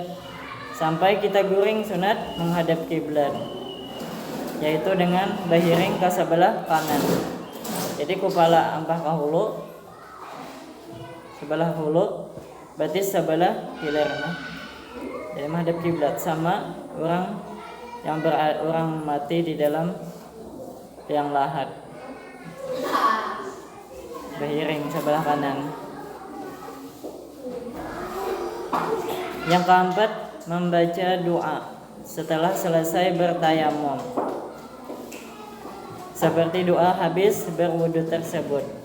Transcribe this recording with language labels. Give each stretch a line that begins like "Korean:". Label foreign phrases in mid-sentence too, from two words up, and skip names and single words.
Banjar: Sampai kita guring sunat menghadap kiblat, yaitu dengan bahiring ke sebelah kanan. Jadi kepala ampah ke hulu, sebelah hulu, berarti sebelah hilir. Jadi menghadap kiblat, sama orang yang orang mati di dalam liang lahat, bahiring sebelah kanan. Yang keempat, membaca doa setelah selesai bertayamum, seperti doa habis berwudu tersebut.